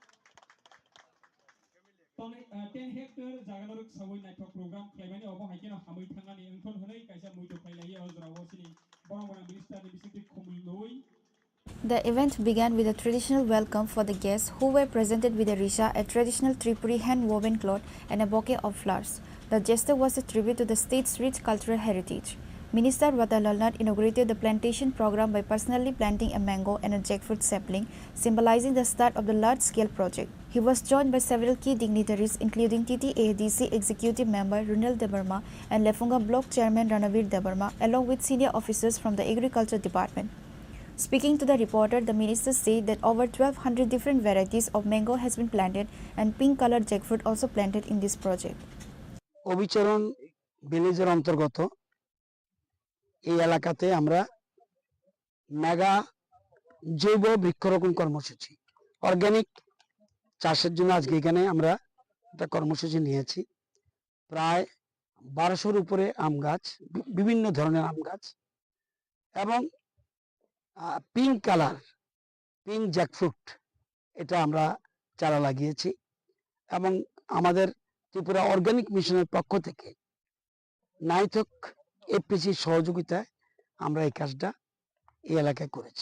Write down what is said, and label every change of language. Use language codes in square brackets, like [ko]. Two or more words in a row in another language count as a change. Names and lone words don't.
[en] 10 hectare Jaganaruk Savoy Nighthawk Program, Clemeni Obo Hakino Hamui Tangani, Anton Honey, Kaisa Muito Pailaya, Ozrawosini, Boromona Minister, the Visiting Kumului. The event began with a traditional welcome for the guests who were presented with a risha, a traditional Tripuri hand-woven cloth and a bouquet of flowers. The gesture was a tribute to the state's rich cultural heritage. Minister Ratanlal Nath inaugurated the plantation program by personally planting a mango and a jackfruit sapling, symbolizing the start of the large-scale project. He was joined by several key dignitaries including TTADC Executive Member Ronald Deborma and Lefunga Block Chairman Ranavir Deborma, along with senior officers from the Agriculture Department. Speaking to the reporter, the minister said that over 1200 different varieties of mango has been planted and pink-colored jackfruit also planted in this project. [bn] অবিচরণ ভিলেজের অন্তর্গত এই এলাকাতে আমরা মেগা জৈব বৃক্ষরোপণ কর্মসূচি অর্গানিক চাষের জন্য আজকে এখানে আমরা একটা কর্মসূচি নিয়েছি। প্রায় 1200-এর উপরে আম গাছ, বিভিন্ন ধরনের আম গাছ এবং [en] pink colour pink jackfruit [bn] এটা আমরা চারা লাগিয়েছি এবং আমাদের ত্রিপুরা অর্গানিক মিশনের পক্ষ থেকে নাইথক এপিসি সহযোগিতায় আমরা এই কাজটা এই এলাকায় করেছি।